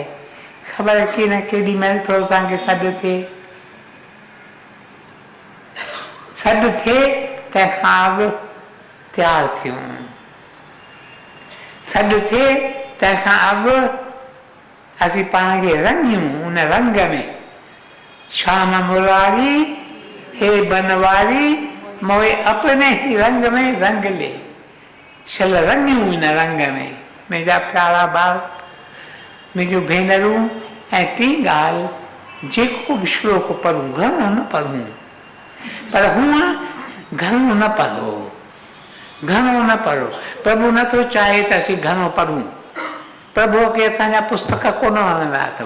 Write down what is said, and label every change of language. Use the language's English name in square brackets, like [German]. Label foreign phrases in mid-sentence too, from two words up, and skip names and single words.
[Sindhi] ख़बर की न केॾी महिल थो असांखे सॾु थिए तंहिंखां अॻु तयारु थियूं। सॾु थिए तंहिंखां अॻु असीं पाण खे रंगियूं उन रंग में। [Hindi] शाम मुरारी हे बनवारी मोए अपने ही रंग में रंग ले। [Sindhi] छल रंगियूं इन रंग में। मुंहिंजा प्यारा भाउ, मुंहिंजूं भेनरूं, ऐं टी ॻाल्हि, जेको बि श्लोक पढ़ूं घणो न पढ़ूं, पर हूअं घणो न पढ़ो, घणो न पढ़ो। प्रभु नथो चाहे त असीं घणो पढ़ूं। प्रभुअ खे असांजा पुस्तक कोन वणंदा अथव।